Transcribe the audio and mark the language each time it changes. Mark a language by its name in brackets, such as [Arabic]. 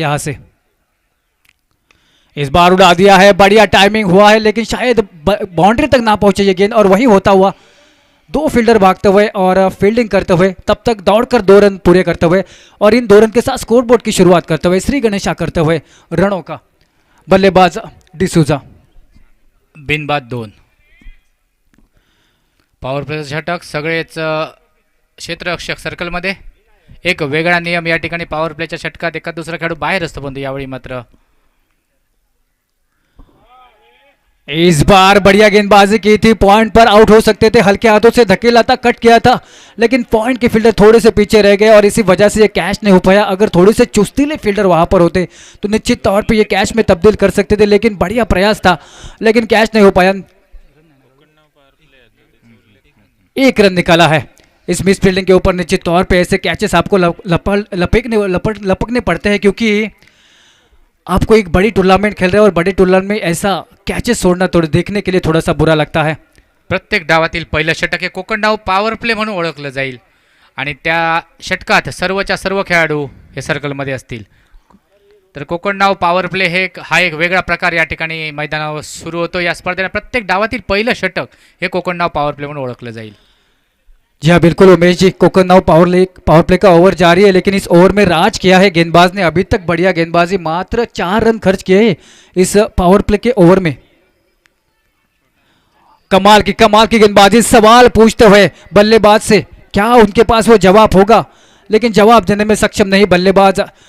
[Hindi] यहां से इस बार उड़ा दिया है, बढ़िया टाइमिंग हुआ है लेकिन शायद बाउंड्री तक ना पहुंचे ये गेंद। और वही होता हुआ दो फील्डर भागते हुए और फील्डिंग करते हुए तब तक दौड़कर 2 रन पूरे करते हुए और इन 2 रन के साथ स्कोरबोर्ड की शुरुआत करते हुए श्री गणेशा करते हुए रनों का बल्लेबाज डिसूजा। [Marathi] बिनबाद 2. पॉवर प्ले षटक सगळेच क्षेत्ररक्षक सर्कलमध्ये. एक वेगळा नियम या ठिकाणी पॉवर प्लेच्या षटकात एका दुसरा खेळाडू बाहेर असतो, पण यावेळी मात्र [Hindi] इस बार बढ़िया गेंदबाजी की थी, पॉइंट पर आउट हो सकते थे, हल्के हाथों से धकेला था, कट किया था लेकिन पॉइंट के फील्डर थोड़े से पीछे रह गए और इसी वजह से ये कैच नहीं हो पाया। अगर थोड़े से चुस्तीले फील्डर वहां पर होते तो निश्चित तौर पे ये कैच में तब्दील कर सकते थे, लेकिन बढ़िया प्रयास था लेकिन कैच नहीं हो पाया। 1 रन निकाला है। इस मिस फील्डिंग के ऊपर निश्चित तौर पे ऐसे कैचेस आपको लपकने पड़ते हैं क्योंकि आपको एक बड़ी टूर्नामेंट खेल रहे हैं और बड़े टूर्नामेंट में ऐसा कैचेस छोड़ना थोड़ा देखने के लिए थोड़ा सा बुरा लगता है। [Marathi] प्रत्येक डावातील पहिलं षटक हे कोकण डाव पॉवर प्ले म्हणून ओळखलं जाईल आणि त्या षटकात सर्वच्या सर्व खेळाडू हे सर्कलमध्ये असतील. तर कोकण डाव पॉवर प्ले हा एक वेगळा प्रकार या ठिकाणी मैदानावर सुरू होतो. या स्पर्धेला प्रत्येक डावातील पहिलं षटक हे कोकण डाव पॉवर प्ले म्हणून ओळखलं जाईल. [Hindi] जी हाँ बिल्कुल उमेश जी, कोकननाव पावर प्ले का ओवर जारी है लेकिन इस ओवर में राज किया है गेंदबाज ने। अभी तक बढ़िया गेंदबाजी, मात्र 4 रन खर्च किए हैं इस पावर प्ले के ओवर में। कमाल की गेंदबाजी। सवाल पूछते हुए बल्लेबाज से क्या उनके पास वो जवाब होगा, लेकिन जवाब देने में सक्षम नहीं बल्लेबाज।